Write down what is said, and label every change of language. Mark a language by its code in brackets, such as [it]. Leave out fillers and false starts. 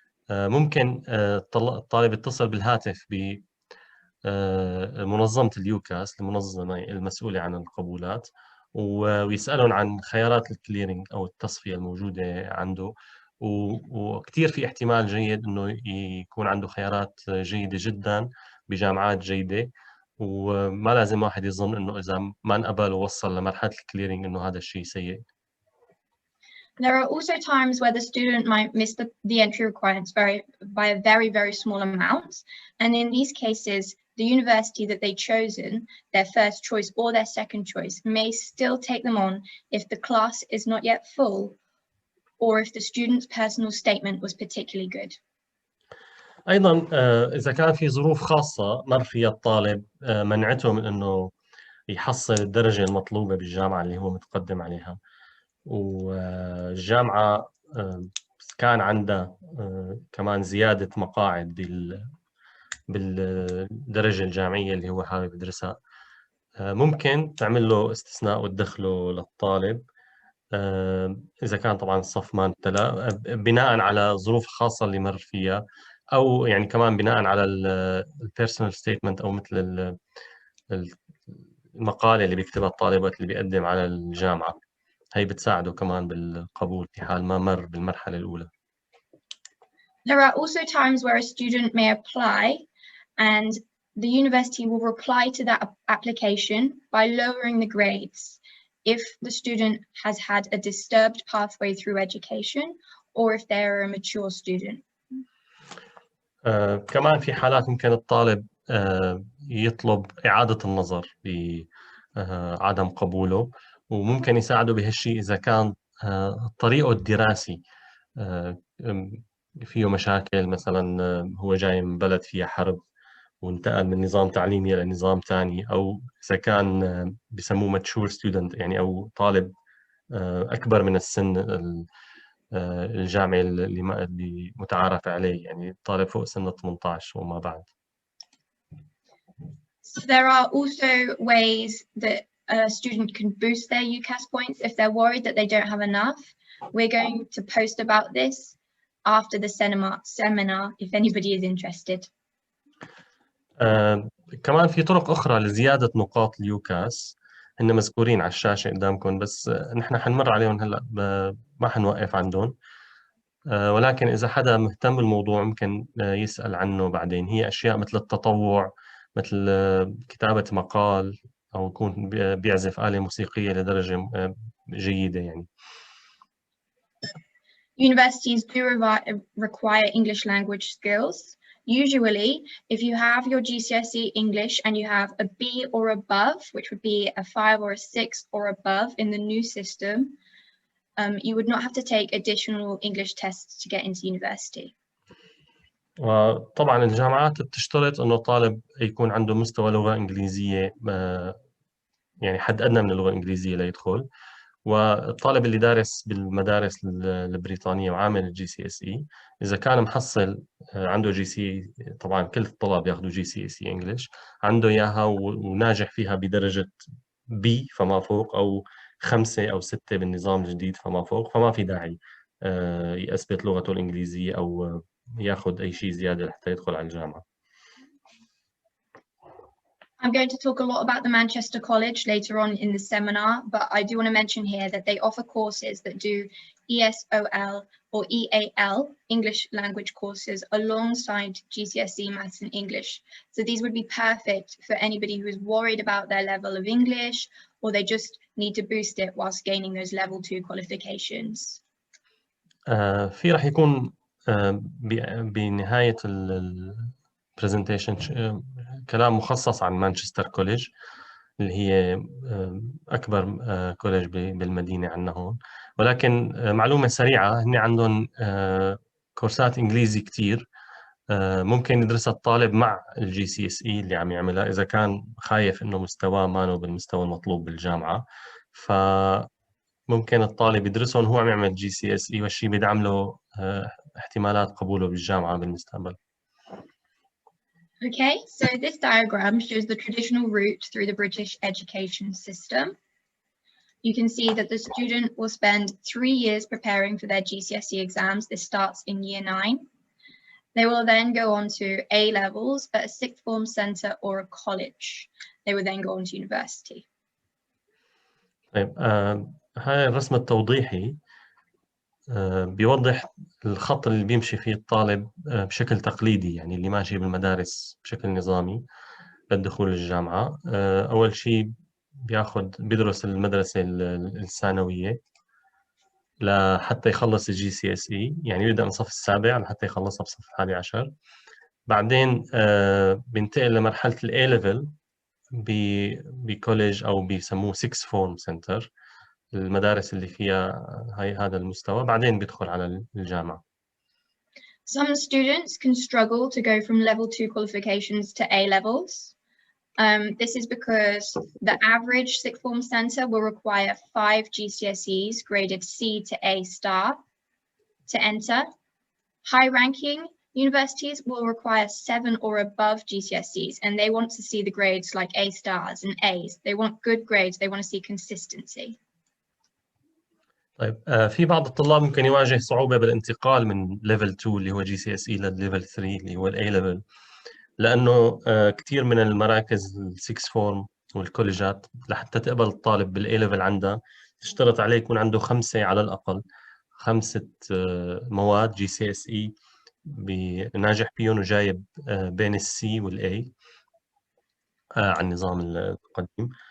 [ar] ممكن الطالب يتصل بالهاتف بمنظمة اليوكاس، المنظمة المسؤولة عن القبولات، ويسألون عن خيارات الكليرنج أو التصفية الموجودة عنده، وكثير في احتمال جيد إنه يكون عنده خيارات جيدة جدا بجامعات جيدة، وما لازم واحد يظن إنه إذا ما انقبل ووصل لمرحلة الكليرنج إنه هذا الشيء سيء. [en] There are also times where the student might miss the entry requirements by a very, very small amount. And in these cases, the university that they've chosen, their first choice or their second choice, may still take them on if the class is not yet full or if the student's personal statement was particularly good. [ar] أيضاً إذا كان في ظروف خاصة مر فيها الطالب منعته من إنه يحصل الدرجة المطلوبة بالجامعة اللي هو متقدم عليها، والجامعة كان عندها كمان زيادة مقاعد بالدرجة الجامعية اللي هو حابب يدرسها، ممكن تعمل له استثناء وتدخله للطالب إذا كان طبعا الصف ما امتلأ بناء على ظروف خاصة اللي مر فيها، أو يعني كمان بناء على البيرسونال ستيتمنت أو مثل المقالة اللي بيكتبها الطالب وقت اللي بيقدم على الجامعة، هي بتساعده كمان بالقبول في حال ما مر بالمرحلة الأولى. There are also times where a student may apply and the university will reply to that application by lowering the grades if the student has had a disturbed pathway through education or if they are a mature student. كمان في حالات ممكن الطالب يطلب إعادة النظر بعدم قبوله، وممكن يساعده بهالشيء إذا كان طريقه الدراسي فيه مشاكل، مثلا هو جاي من بلد فيها حرب وانتقل من نظام تعليمي إلى نظام ثاني، أو إذا كان بسموه mature student يعني أو طالب أكبر من السن الجامعي اللي متعارف عليه، يعني طالب فوق سن 18 وما بعد. [en] So there are also ways that a student can boost their UCAS points if they're worried that they don't have enough. We're going to post about this after the seminar if anybody is interested. [ar] كمان في طرق أخرى لزيادة نقاط اليوكاس، هن مذكورين على الشاشة قدامكم، بس نحن حنمر عليهم هلا ما حنوقف عندهم. ولكن إذا حدا مهتم بالموضوع ممكن يسأل عنه بعدين. هي أشياء مثل التطوع، مثل كتابة مقال، أو يكون بيعزف آلة موسيقية لدرجة جيدة يعني. [en] Universities do require English language skills. Usually, if you have your GCSE English and you have a B or above, which would be a 5 or a 6 or above in the new system, you would not have to take additional English tests to get into university. [ar] وطبعا الجامعات بتشترط انه الطالب يكون عنده مستوى لغة انجليزية، يعني حد ادنى من اللغة الانجليزية ليدخل. والطالب اللي دارس بالمدارس البريطانية وعامل GCSE إذا كان محصل عنده GCSE، طبعا كل الطلاب ياخذوا GCSE English، عنده إياها وناجح فيها بدرجة B فما فوق، أو 5 أو 6 بالنظام الجديد فما فوق، فما في داعي يثبت لغته الإنجليزية أو ياخذ أي شيء زيادة لحتى يدخل على الجامعة. [en] I'm going to talk a lot about the Manchester College later on in the seminar, but I do want to mention here that they offer courses that do ESOL or EAL, English language courses, alongside GCSE Maths and English. So these would be perfect for anybody who is worried about their level of English, or they just need to boost it whilst gaining those level 2 qualifications. [ar] في راح يكون بنهاية presentation كلام مخصص عن مانشستر كوليج، اللي هي أكبر كوليج بالمدينة عندنا هون. ولكن معلومة سريعة، هن عندهم كورسات إنجليزي كتير ممكن يدرسها الطالب مع الGCSE اللي عم يعملها، إذا كان خايف إنه مستواه ما بالمستوى المطلوب بالجامعة، فممكن الطالب يدرسهم هو عم يعمل GCSE، والشيء بيدعم له احتمالات قبوله بالجامعة بالمستقبل. [en] Okay, so this diagram shows the traditional route through the British education system. You can see that the student will spend 3 years preparing for their GCSE exams. This starts in year 9. They will then go on to A levels at a sixth form centre or a college. They will then go on to university. [ar] طيب هاي الرسم التوضيحي بيوضح الخط اللي بيمشي فيه الطالب بشكل تقليدي، يعني اللي ماشي بالمدارس بشكل نظامي للدخول للجامعة. أول شيء بيدرس المدرسة الثانوية لحتى يخلص GCSE، يعني يبدأ من الصف السابع لحتى يخلصها بصف 11. بعدين بينتقل لمرحلة A level بكوليج أو بيسموه 6 form center، المدارس اللي فيها هذا المستوى. بعدين بيدخل على الجامعة. [en] Some students can struggle to go from level 2 qualifications to A levels. This is because the average sixth form centre will require 5 GCSEs graded C to A star to enter. High ranking universities will require 7 or above GCSEs, and they want to see the grades like A stars and A's. They want good grades. They want to see consistency. [ar] طيب في بعض الطلاب ممكن يواجه صعوبة بالانتقال من ليفل 2 اللي هو GCSE لليفل 3 اللي هو A level، لأنه كثير من المراكز السكس فورم والكوليجات لحتى تقبل الطالب بالA level عندها تشترط عليه يكون عنده 5 على الأقل 5 مواد GCSE ناجح فيهم وجايب بين الC والA على النظام القديم.